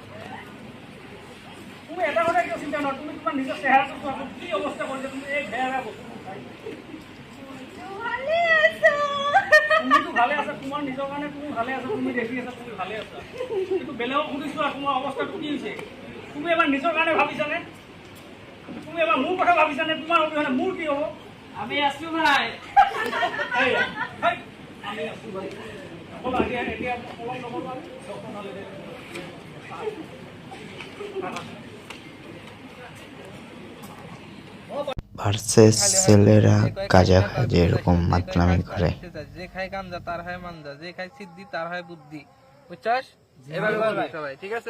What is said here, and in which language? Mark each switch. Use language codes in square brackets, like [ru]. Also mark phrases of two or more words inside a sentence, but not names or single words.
[as] তুমি এটা কথা কিয় চিন্তা নহয় তুমি তোমাৰ নিজৰ চেহেৰাটো চোৱাচোন কি অৱস্থা কৰিছে তুমি এই বেয়া বস্তুবোৰ খাই তুমিতো ভালে আছা তোমাৰ নিজৰ কাৰণে তুমি ভালে আছা তুমি দেখি আছা তুমি ভালে আছা কিন্তু বেলেগক সুধিছো আৰু তোমাৰ অৱস্থাটো কি হৈছে তুমি এবাৰ নিজৰ কাৰণে ভাবিছানে তুমি এবাৰ মোৰ কথা ভাবিছানে তোমাৰ অবিহনে মোৰ কি হ'ব আমি আছো ভাই আমি আছো ভাই অকল আগে এতিয়া পলম নকৰোঁ আমি ডক্টৰ ভালে [bn] ভার্সেস ছেলেরা গাঁজা খায় যেরকম মাতলামি করে। যে খায় গাঞ্জা তার হয় মাঞ্জা, যে খায় সিদ্ধি তার হয় বুদ্ধি, বুঝছস? এভাবে বলবি সবাই, ঠিক আছে?